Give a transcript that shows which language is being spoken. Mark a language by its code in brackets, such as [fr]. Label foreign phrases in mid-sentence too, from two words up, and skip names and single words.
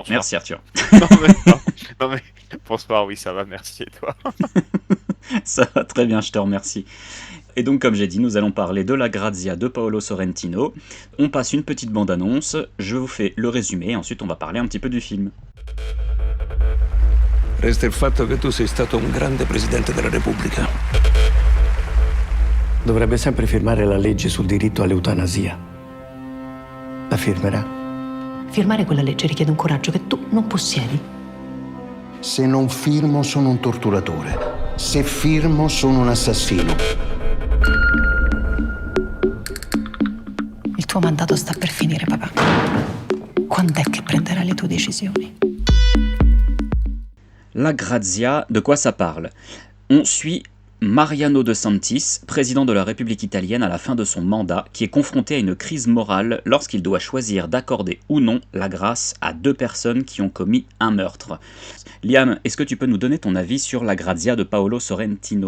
[fr] Bonsoir. merci Arthur. Non mais, bonsoir, oui, ça va, merci, et toi? Ça va très bien, je te remercie. Et donc, comme j'ai dit, nous allons parler de La Grazia de Paolo Sorrentino. On passe une petite bande-annonce, je vous fais le résumé, et ensuite on va parler un petit peu du film. [it] Resta il fatto che tu sei stato un grande presidente della Repubblica. Dovrebbe sempre firmare la legge sul diritto all'eutanasia. La firmerà? Firmare quella legge richiede un coraggio che tu non possiedi. Se non firmo sono un torturatore. Se firmo sono un assassino. Il tuo mandato sta per finire, papà. Quando è che prenderai le tue decisioni? [fr] La Grazia, de quoi ça parle? On suit Mariano De Santis, président de la République italienne à la fin de son mandat, qui est confronté à une crise morale lorsqu'il doit choisir d'accorder ou non la grâce à deux personnes qui ont commis un meurtre. Liam, est-ce que tu peux nous donner ton avis sur La Grazia de Paolo Sorrentino?